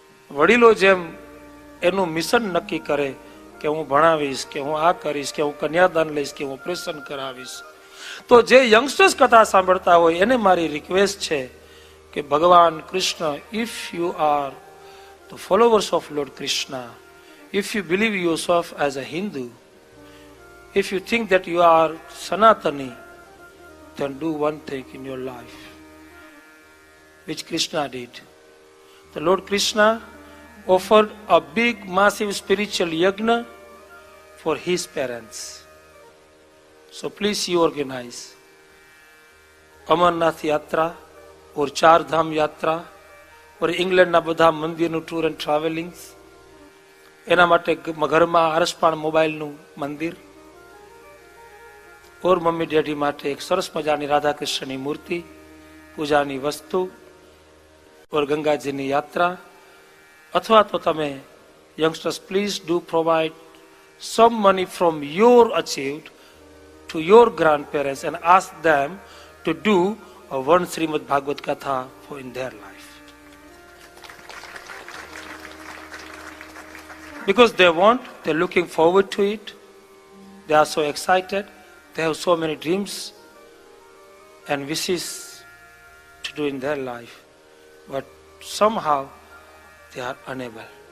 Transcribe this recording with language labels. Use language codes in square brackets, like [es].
[gu] વડીલો જેમ એનું મિશન નક્કી કરે કે હું ભણાવીશ, કે હું આ કરીશ, કે હું કન્યાદાન લઈશ, કે હું ઓપરેશન કરાવીશ, તો જે યંગસ્ટર્સ કથા સાંભળતા હોય એને મારી રિક્વેસ્ટ છે કે ભગવાન Krishna, [en] If you are the followers of Lord Krishna, if you believe yourself as a Hindu, if you think that you are Sanatani, then do one thing in your life, which Krishna did. The Lord Krishna offered a big, massive spiritual yajna for his parents. So please you organize Amarnath Yatra or Char Dham Yatra or [gu] ઇંગ્લેન્ડના બધા મંદિરનું [en] Tour and travelings. [gu] એના માટે ઘરમાં આરસપાણ મોબાઈલનું મંદિર, ઓર mummy daddy માટે એક સરસ મજાની રાધા કૃષ્ણની મૂર્તિ, પૂજાની વસ્તુ, ઓર ગંગાજીની યાત્રા. અથવા તો તમે [en] Youngsters please do provide some money from your achieved to your grand parents and ask them to do one Shrimad Bhagavat katha for in their life. Because they want, they're looking forward to it, they are so excited, they have so many dreams and wishes to do in their life, but somehow they are unable.